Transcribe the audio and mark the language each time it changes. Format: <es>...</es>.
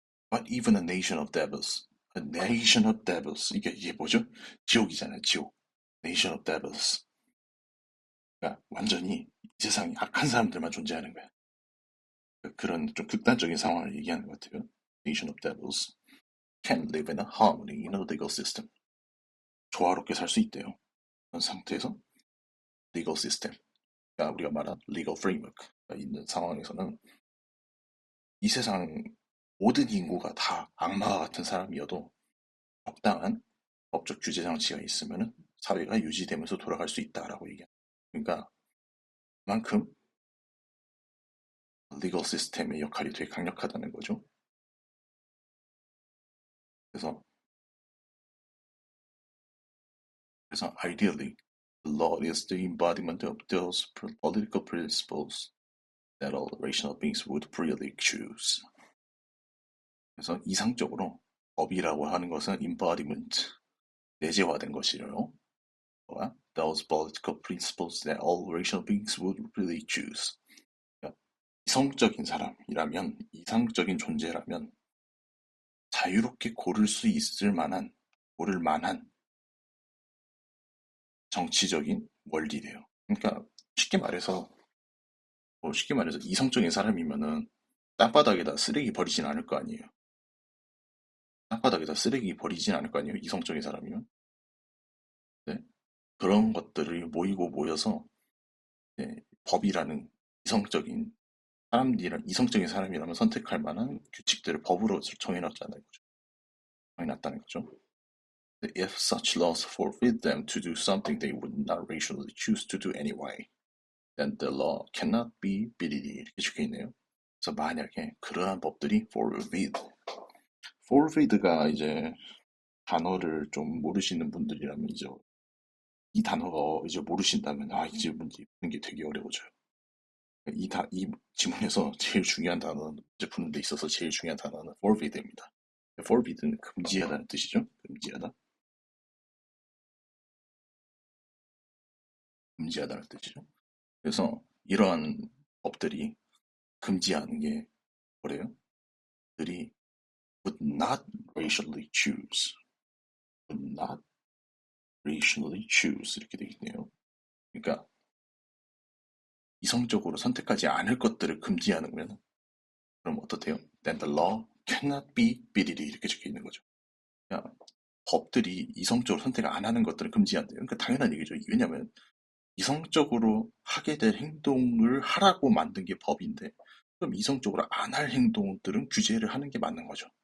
<en>But even a nation of devils, a nation of devils</en> <ko>이게 뭐죠? 지옥이잖아요. 지옥.</ko> <en>Nation of devils.</en> <ko>그러니까 완전히 이 세상에 악한 사람들만 존재하는 거야. 그런 좀 극단적인 상황을 얘기하는 것 같아요.</ko> <en>Nation of devils can live in a harmony in a legal system.</en> <ko>조화롭게 살 수 있대요. 그런 상태에서 legal system, 그러니까 우리가 말한 legal framework가 있는 상황에서는 이 세상 모든 인구가 다 악마와 같은 사람이어도 적당한 법적 규제 장치가 있으면 사회가 유지되면서 돌아갈 수 있다라고 얘기합니다. 그러니까 그만큼 리걸 시스템의 역할이 되게 강력하다는 거죠.</ko> <en>그래서 ideally the law is the embodiment of those political principles that all rational beings would freely choose.</en> <ko>그래서 이상적으로 법이라고 하는 것은 embodiment, 내재화된 것이래요.</ko> <en>those political principles that all rational beings would really choose.</en> <ko>그러니까 이성적인 사람이라면, 이상적인 존재라면 자유롭게 고를 만한 정치적인 원리래요. 그러니까 쉽게 말해서 이성적인 사람이면은 땅바닥에다 쓰레기 버리진 않을 거 아니에요. 땅바닥에다 쓰레기 버리진 않을 거 아니에요. 이성적인 사람이면. 네? 그런 것들이 모이고 모여서 네, 법이라는 이성적인 이성적인 사람이라면 선택할 만한 규칙들을 법으로 정해놨다는 거죠.</ko> <en>If such laws forbid them to do something they would not rationally choose to do anyway, then the law cannot be</en> <ko>비리리 이렇게 적혀 있네요. 그래서 만약에 그러한 법들이 forbid가 이제 단어를 좀 모르시는 분들이라면 이제 이 단어가 이제 모르신다면 이제 문제 푸는 게 되게 어려워져요. 이 지문에서 제일 중요한 단어는 문제 푸는 데 있어서 제일 중요한 단어는 forbid입니다. forbid는 금지하다는 뜻이죠. 금지하다는 뜻이죠. 그래서 이러한 법들이 금지하는 게 뭐래요? 들이</ko> <en>would not rationally choose, would not rationally choose</en> <ko>이렇게 되어 있네요. 그러니까 이성적으로 선택하지 않을 것들을 금지하는 거면 그럼 어떻대요?</ko> <en>Then the law cannot be</en> <ko>비리리 이렇게 적혀 있는 거죠. 그러니까 법들이 이성적으로 선택 안 하는 것들을 금지한대요. 그러니까 당연한 얘기죠. 왜냐하면 이성적으로 하게 될 행동을 하라고 만든 게 법인데 그럼 이성적으로 안 할 행동들은 규제를 하는 게 맞는 거죠.</ko>